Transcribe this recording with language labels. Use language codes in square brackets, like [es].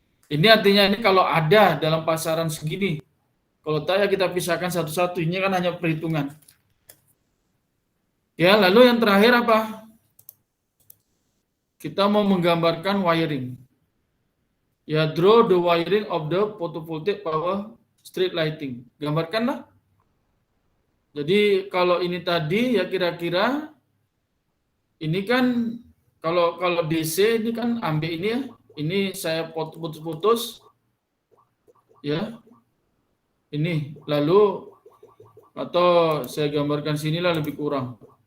[ms] Ini artinya ini kalau ada dalam pasaran segini. Kalau tak ya kita pisahkan satu-satu. Ini kan hanya perhitungan. Ya, lalu yang terakhir apa? Kita mau menggambarkan wiring. Ya, [en] draw the wiring of the photovoltaic power street lighting. [ms] Gambarkanlah. Jadi kalau ini tadi ya kira-kira ini kan kalau DC ini kan ambil ini ya. Ini saya putus-putus. Ya. Ini lalu atau saya gambarkan sinilah lebih kurang.